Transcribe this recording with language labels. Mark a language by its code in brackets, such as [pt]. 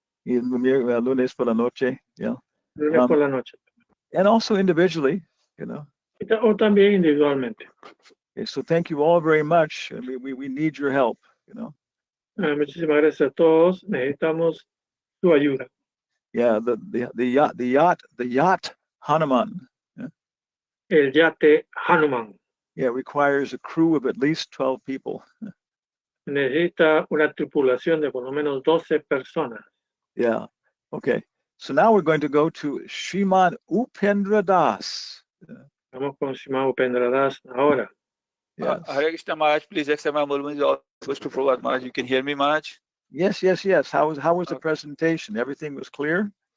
[es] Y el lunes por la noche, yeah. lunes por la noche. [en] And also individually, you know. [es] O también individualmente. [en] Okay, so thank you all very much. And we need your help, you know. [es] Muchísimas gracias a todos. Necesitamos su ayuda. [en] Yeah, the yacht Hanuman. Yeah. [es] El yate Hanuman [en] Yeah, requires a crew of at least 12 people. [es] necesita una tripulación de por lo menos 12 personas. [en] Yeah. Okay. So now we're going to go to Srimad Upendra Das. [es] Vamos con Srimad Upendra Das ahora. [en] Yes. Hare Krishna Maharaj, please accept my Mulmul is all supposed to Prabhupada Maharaj. You can hear me, Maharaj? Yes. How was the presentation? Everything was clear?